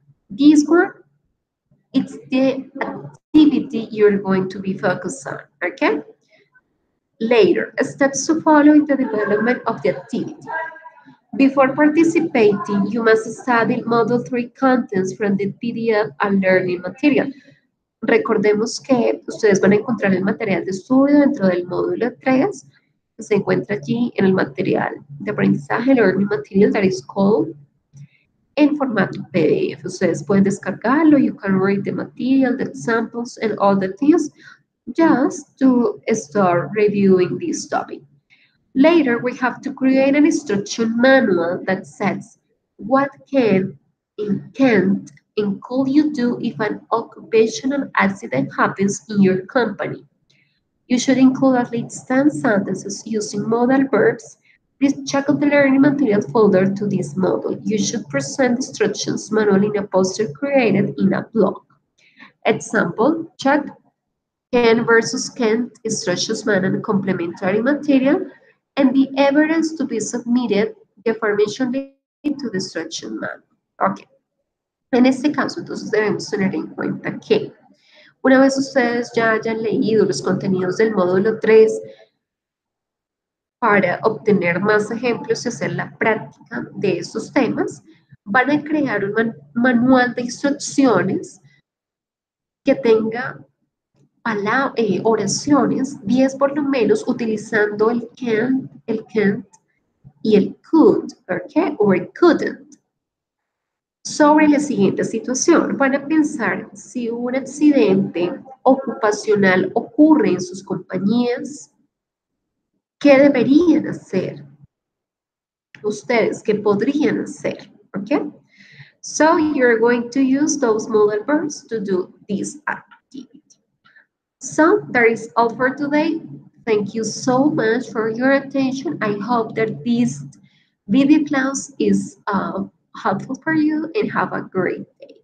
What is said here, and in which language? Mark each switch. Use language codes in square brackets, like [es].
[en] This one, it's the activity you're going to be focused on, okay? Later, steps to follow in the development of the activity. Before participating, you must study Module 3 contents from the PDF and learning material. [es] Recordemos que ustedes van a encontrar el material de estudio dentro del módulo 3, que se encuentra allí en el material de aprendizaje, [en] learning material, that is called, [es] en formato PDF. Ustedes pueden descargarlo, [en] you can read the material, the examples, and all the things, just to start reviewing this topic. Later, we have to create an instruction manual that says what can and can't and could you do if an occupational accident happens in your company. You should include at least 10 sentences using modal verbs. Please check out the learning material folder to this module. You should present instructions manual in a poster created in a blog. Example, check can versus can't instructions manual and complementary material, and the evidence to be submitted, the information related to the instruction manual. Ok. [es] En este caso, entonces debemos tener en cuenta que una vez ustedes ya hayan leído los contenidos del módulo 3, para obtener más ejemplos y hacer la práctica de estos temas, van a crear un manual de instrucciones que tenga oraciones, 10 por lo menos, utilizando el can, el can't, y el could, ¿ok? [en] Or couldn't. [es] Sobre la siguiente situación, van a pensar si un accidente ocupacional ocurre en sus compañías, ¿qué deberían hacer ustedes? ¿Qué podrían hacer? ¿Ok? [en] So you're going to use those modal verbs to do this activity. So that is all for today. Thank you so much for your attention. I hope that this video class is helpful for you and have a great day.